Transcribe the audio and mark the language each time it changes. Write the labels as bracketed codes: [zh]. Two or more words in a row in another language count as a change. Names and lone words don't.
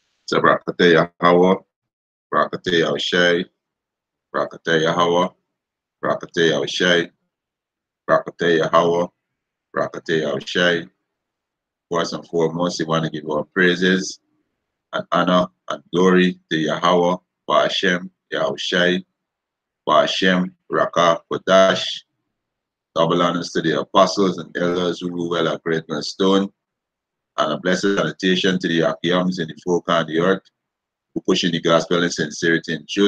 [en] So Brakate Yahweh, Brakate Yahushai, Brakate Yahweh, Brakate Yahushai, Brakate Yahweh, Brakate Yahushai. First and foremost, we want to give our praises and honor and glory to Yahweh, Ba'ashem, Yahushai, Ba'ashem, Raka, Kodash. Double honors to the apostles and elders who rule well at Great Stone, and a blessed salutation to the Akiams in the four corners of the earth who pushing the gospel in sincerity and truth.